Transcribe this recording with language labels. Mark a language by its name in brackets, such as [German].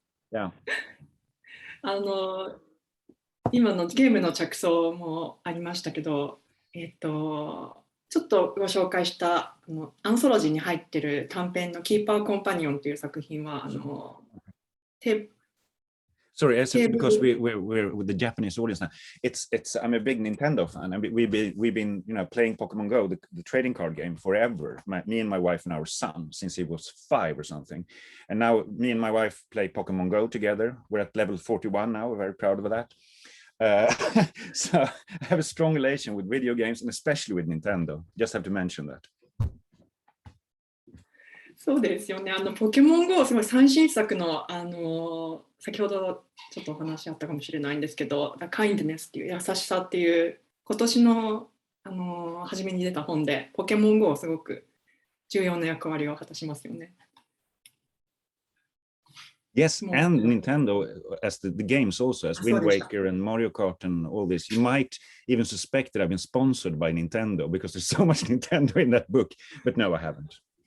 [English] Yeah. [Japanese] 今のゲームの着想もありましたけど、ちょっとご紹介したアンソロジーに入ってる短編のキーパーコンパニオンという作品は [English] Sorry, because we're with the Japanese audience now. I'm a big Nintendo fan, and we've been playing Pokemon Go, the trading card game, forever. Me and my wife and our son, since he was 5 or something, and now me and my wife play Pokemon Go together. We're at level 41 now. We're very proud of that. So I have a strong relation with video games, and especially with Nintendo. Just have to mention that. [Japanese] そうですよね。ポケモン GO すごい最新作の、先ほどちょっとお話あったかもしれないんですけど、The Kindness っていう優しさっていう今年の、初めに出た本で、ポケモン GO すごく重要な役割を果たしますよね。 [English] Yes, and Nintendo as the games also, as Wind Waker and Mario Kart and all this. You might even suspect that I've been sponsored by Nintendo because there's so much Nintendo in that book, but no, I haven't.